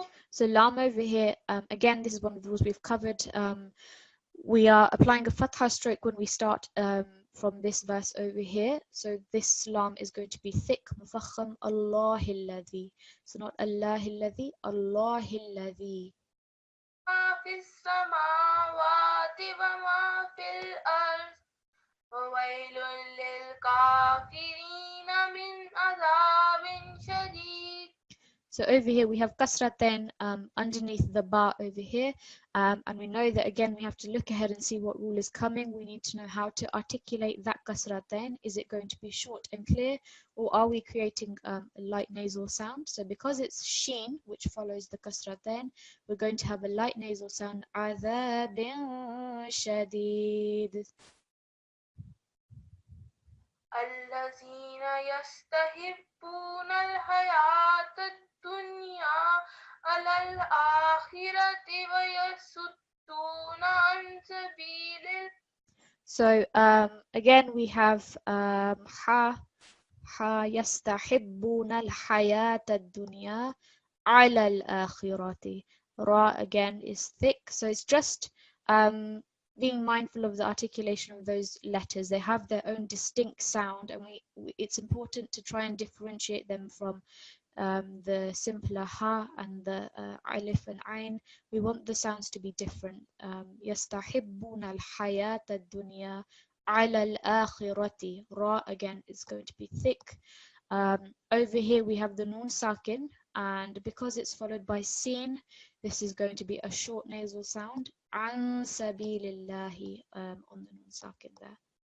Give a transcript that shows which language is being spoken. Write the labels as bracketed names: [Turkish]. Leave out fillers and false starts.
[English] So lam over here, again, this is one of the rules we've covered. We are applying a fatha stroke when we start from this verse over here. So this lam is going to be thick, mufakham, Allahilladhi. So not Allahilladhi, Allahilladhi. [Arabic] ما في السماوات وما في الأرض وويل للكافرين من عذاب شديد. [English] So over here we have kasratain underneath the ba over here, and we know that again we have to look ahead and see what rule is coming. We need to know how to articulate that kasratain. Is it going to be short and clear, or are we creating a light nasal sound? So because it's sheen, which follows the kasratain, we're going to have a light nasal sound. [Arabic] Adhabin shadid. الذين يستحبون الحياة الدنيا على الآخرة ويصدون عن سبيل. [English] So again we have ha [Arabic] يستحبون الحياة الدنيا على الآخرة. [English] Ra again is thick, so it's just being mindful of the articulation of those letters. They have their own distinct sound, and it's important to try and differentiate them from the simpler ha and the alif and ain. We want the sounds to be different. [Arabic] يستحبون الحياة الدنيا على الآخرة. [English] Ra again is going to be thick. Over here we have the noon sakin, and because it's followed by sin, this is going to be a short nasal sound. [Arabic] An sabilillahi [English] on the noon sakin there.